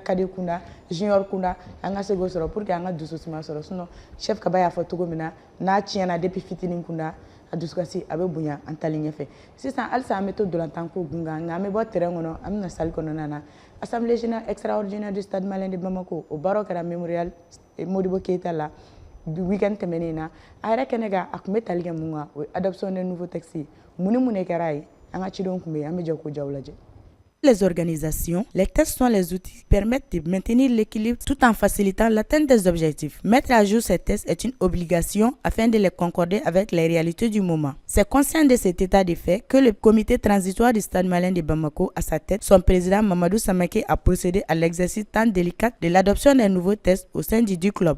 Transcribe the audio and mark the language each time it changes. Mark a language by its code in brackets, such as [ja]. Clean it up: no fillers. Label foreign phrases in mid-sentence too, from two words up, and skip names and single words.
[bm] kade kunda junior kunda an ka se k'o sɔrɔ [fr] pour que [bm] an ka dusukasi sɔrɔ sinon chef Kaba y'a fɔ cogo min na n'a tiɲɛna depuis fitinin kunda a dusukasi a bɛ bonya an talen ɲɛfɛ sisan halisa an bɛ to dolantan ko gunkan nka an bɛ bɔ terrain kɔnɔ an bɛna salle kɔnɔna na [fr] assemblée générale extraordinaire du stade malien de Bamako [bm] o baaraw kɛra mémorial Modibo Keita la week-end tɛmɛnen na a yɛrɛ kɛnɛ kan a tun bɛ tali kɛ mun kan o ye [fr] adoption des nouveaux textes [bm] mun ni mun de kɛra ye an ka cidenw tun bɛ yen an bɛ jɛ k'o jaw lajɛ. [fr] Les organisations, les tests sont les outils qui permettent de maintenir l'équilibre tout en facilitant l'atteinte des objectifs. Mettre à jour ces tests est une obligation afin de les concorder avec les réalités du moment. C'est conscient de cet état de fait que le comité transitoire du stade malien de Bamako, à sa tête, son président Mamadou Samake a procédé à l'exercice tant délicat de l'adoption des nouveaux tests au sein du club.